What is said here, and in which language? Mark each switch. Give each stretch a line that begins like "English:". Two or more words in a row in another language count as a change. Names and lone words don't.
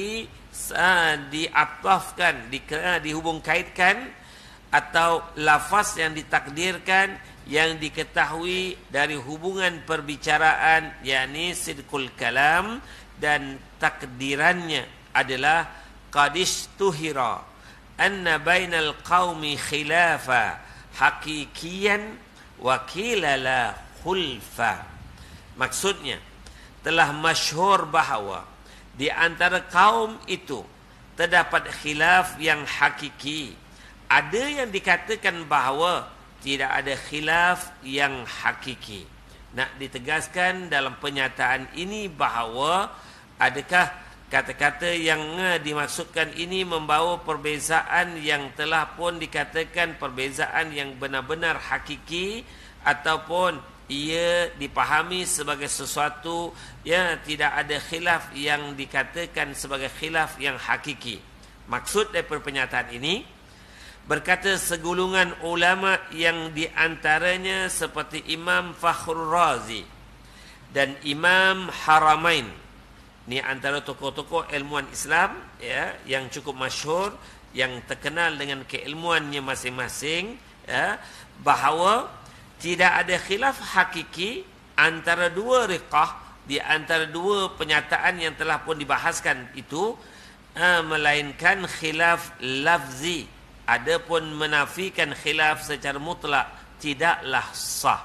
Malay: diatafkan, dihubung kaitkan, atau lafaz yang ditakdirkan, yang diketahui dari hubungan perbicaraan, yakni
Arabic: صدق الكلام,
Malay: dan takdirannya adalah
Arabic: قد اشتهر أن بين القوم خلافا حقيقيا وقيل لا خلف.
Malay: Maksudnya, telah masyhur bahawa di antara kaum itu terdapat khilaf yang hakiki. Ada yang dikatakan bahawa tidak ada khilaf yang hakiki. Nak ditegaskan dalam pernyataan ini bahawa adakah kata-kata yang dimaksudkan ini membawa perbezaan yang telah pun dikatakan perbezaan yang benar-benar hakiki, ataupun ia dipahami sebagai sesuatu yang tidak ada khilaf yang dikatakan sebagai khilaf yang hakiki. Maksud daripada pernyataan ini, berkata segulungan ulama yang diantaranya seperti Imam Fakhrul Razi dan Imam Haramain. Ini antara tokoh-tokoh ilmuwan Islam ya, yang cukup masyhur, yang terkenal dengan keilmuannya masing-masing ya, bahawa tidak ada khilaf hakiki antara dua riqah, di antara dua penyataan yang telah pun dibahaskan itu, melainkan khilaf lafzi. Adapun menafikan khilaf secara mutlak tidaklah sah.